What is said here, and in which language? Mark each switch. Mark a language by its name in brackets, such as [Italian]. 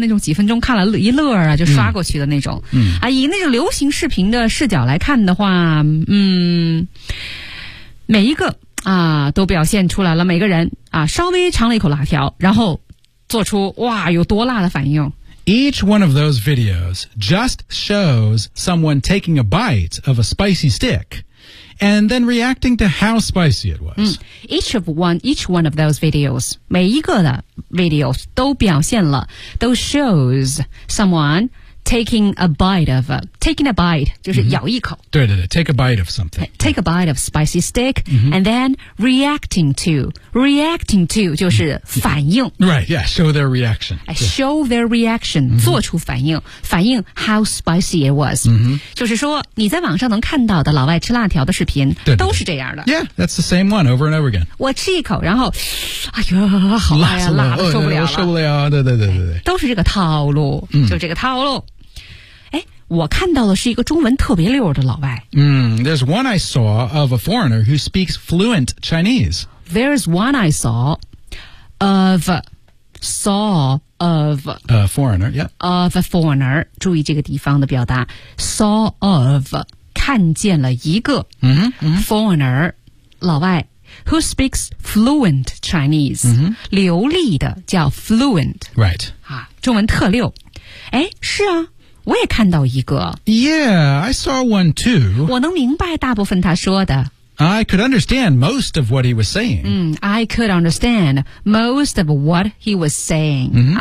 [Chinese] 对那种几分钟看了一乐啊就刷过去的那种。嗯、以那种流行视频的视角来看的话每一个都表现出来了每个人稍微尝了一口辣条然后做出哇有多辣的反应。 [English] Each one of those videos just shows someone taking a bite of a spicy stick and then reacting to how spicy it was. Each one of those videos, [Chinese] 每一个的 [English] videos [Chinese] 都表现了都 [English] shows someone,taking a bite, [Chinese] 就是咬一口。对对对 [English] take a bite of something. Take a bite of spicy stick,、and then reacting to [Chinese] 就是反应。 [English] Right, yeah, show their reaction. Show their reaction,、 [Chinese] 做出反应反应 [English] how spicy it was.、 [Chinese] 就是说你在网上能看到的老外吃辣条的视频对对对都是这样的。 [English] Yeah, that's the same one over and over again. [Chinese] 我吃一口然后哎呦好辣呀辣的受不了了。受不了对对对对。都是这个套路、就这个套路。我看到的是一个中文特别溜的老外。 [English] There's one I saw of a foreigner who speaks fluent Chinese. There's one I saw of a foreigner, yeah. Of a foreigner, [Chinese] 注意这个地方的表达。 [English] Saw of, [Chinese] 看见了一个 foreigner, 老外 [English] who speaks fluent Chinese,、 [Chinese] 流利的叫 fluent. [English] Right. [Chinese] 中文特溜。是啊。我也看到一个。 [English] Yeah, I saw one too. [Chinese] 我能明白大部分他说的。 [English] I could understand most of what he was saying. I could understand most of what he was saying.